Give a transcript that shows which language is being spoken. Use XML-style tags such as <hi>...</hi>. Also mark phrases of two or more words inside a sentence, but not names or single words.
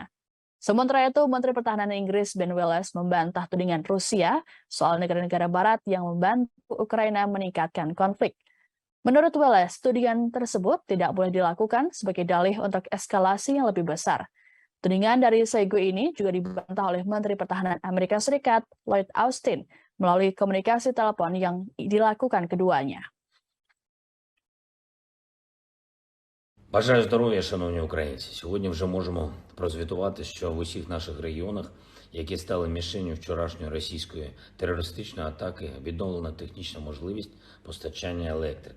<id>Sementara itu, Menteri Pertahanan Inggris Ben Wallace membantah tudingan Rusia soal negara-negara Barat yang membantu Ukraina meningkatkan konflik. Menurut Wallace, tudingan tersebut tidak boleh dilakukan sebagai dalih untuk eskalasi yang lebih besar. Tudingan dari Shoigu ini juga dibantah oleh Menteri Pertahanan Amerika Serikat Lloyd Austin melalui komunikasi telepon yang dilakukan keduanya.</id> <uk>Бажаю здоров'я, шановні українці. Сьогодні вже можемо прозвітувати, що в усіх наших регіонах, які стали мішенню вчорашньої російської терористичної атаки, відновлена технічна можливість постачання електрики.</uk>